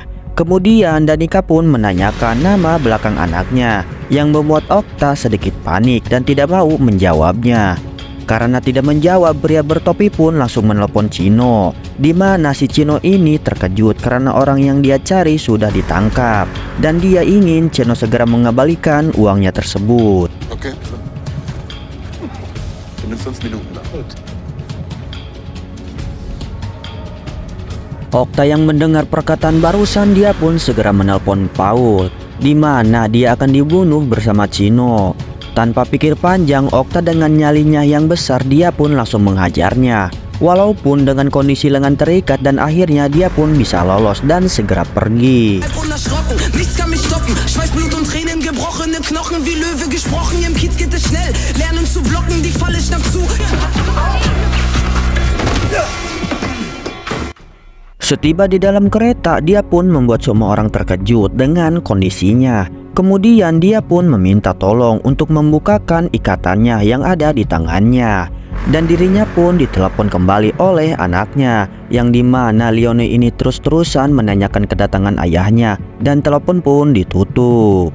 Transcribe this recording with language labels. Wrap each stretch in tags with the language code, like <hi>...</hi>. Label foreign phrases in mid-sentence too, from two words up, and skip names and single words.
<id>Kemudian Danika pun menanyakan nama belakang anaknya, yang membuat Okta sedikit panik dan tidak mau menjawabnya. Karena tidak menjawab, pria bertopi pun langsung menelepon Chino, di mana si Chino ini terkejut karena orang yang dia cari sudah ditangkap, dan dia ingin Chino segera mengembalikan uangnya tersebut.</id> <de>Okay. In 5 Minuten.</de> <id>Okta yang mendengar perkataan barusan dia pun segera menelpon Paul, di mana dia akan dibunuh bersama Chino. Tanpa pikir panjang, Okta dengan nyalinya yang besar dia pun langsung menghajarnya. Walaupun dengan kondisi lengan terikat dan akhirnya dia pun bisa lolos dan segera pergi.</id> <de>Unerschrocken, nichts kann mich stoppen. Schweiß, Blut und Tränen, gebrochene Knochen wie Löwe gesprochen. Im Kiez geht es schnell, lernen zu blocken, die Falle schnapp zu.</de> <id>Setiba di dalam kereta, dia pun membuat semua orang terkejut dengan kondisinya. Kemudian dia pun meminta tolong untuk membukakan ikatannya yang ada di tangannya. Dan dirinya pun ditelepon kembali oleh anaknya, yang dimana Leone ini terus-terusan menanyakan kedatangan ayahnya, dan telepon pun ditutup.</id>